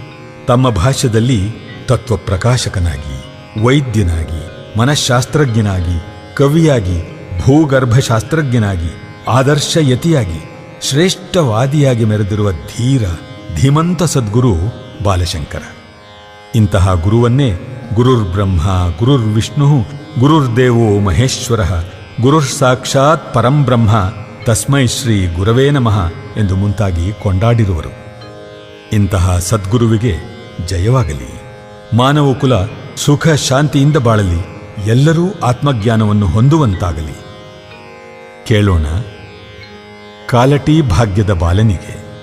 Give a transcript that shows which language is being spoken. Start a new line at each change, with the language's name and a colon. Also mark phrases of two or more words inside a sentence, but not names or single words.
Kannada: ತಮ್ಮ ಭಾಷ್ಯದಲ್ಲಿ ತತ್ವಪ್ರಕಾಶಕನಾಗಿ, ವೈದ್ಯನಾಗಿ, ಮನಃಶಾಸ್ತ್ರಜ್ಞನಾಗಿ, ಕವಿಯಾಗಿ, ಭೂಗರ್ಭಶಾಸ್ತ್ರಜ್ಞನಾಗಿ, ಆದರ್ಶಯತಿಯಾಗಿ, ಶ್ರೇಷ್ಠವಾದಿಯಾಗಿ ಮೆರೆದಿರುವ ಧೀರ ಧೀಮಂತ ಸದ್ಗುರು ಬಾಲಶಂಕರ. ಇಂತಹ ಗುರುವನ್ನೇ
Sanskrit: ಗುರುರ್ಬ್ರಹ್ಮ ಗುರುರ್ವಿಷ್ಣು ಗುರುರ್ದೇವೋ ಮಹೇಶ್ವರ ಗುರುರ್ ಸಾಕ್ಷಾತ್ ಪರಂ ಬ್ರಹ್ಮ ತಸ್ಮೈ ಶ್ರೀ ಗುರವೇ ನಮಃ
Kannada: ಎಂದು ಮುಂತಾಗಿ ಕೊಂಡಾಡಿರುವರು. ಇಂತಹ ಸದ್ಗುರುವಿಗೆ ಜಯವಾಗಲಿ. ಮಾನವ ಕುಲ ಸುಖ ಶಾಂತಿಯಿಂದ ಬಾಳಲಿ. ಎಲ್ಲರೂ ಆತ್ಮಜ್ಞಾನವನ್ನು ಹೊಂದುವಂತಾಗಲಿ. ಕೇಳೋಣ ಕಾಲಟಿ ಭಾಗ್ಯದ ಬಾಲನಿಗೆ.